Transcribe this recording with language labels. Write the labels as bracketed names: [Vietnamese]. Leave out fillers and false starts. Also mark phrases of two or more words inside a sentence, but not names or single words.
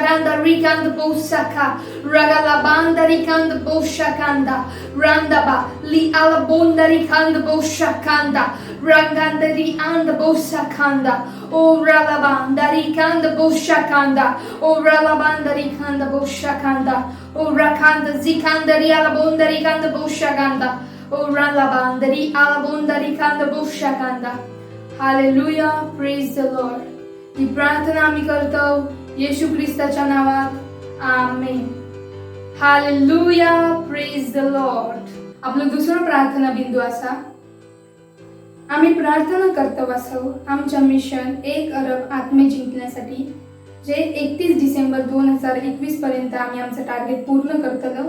[English] kanda, ri kanda bosha ka, ragalabandari kanda bosha kanda, randaba, li alabondari kanda bosha kanda, rangandari and bosha kanda, o ralabandari kanda bosha kanda, o ralabandari kanda bosha kanda, o rakanda zikandari alabondari kanda bosha kanda, o ralabandari alabondari kanda bosha kanda. Hallelujah, praise the Lord. [Marathi] ही प्रार्थना आम्ही करतो येशू ख्रिस्ताच्या नावात, आमेन. [English] Hallelujah, praise the Lord. [Marathi] आपलं दुसरं प्रार्थना बिंदू असा, आम्ही प्रार्थना करतो असो आमच्या मिशन 1 अरब आत्मे जिंकण्यासाठी, जे 31 डिसेंबर 2021 पर्यंत आम्ही आमचं टार्गेट पूर्ण करतलो.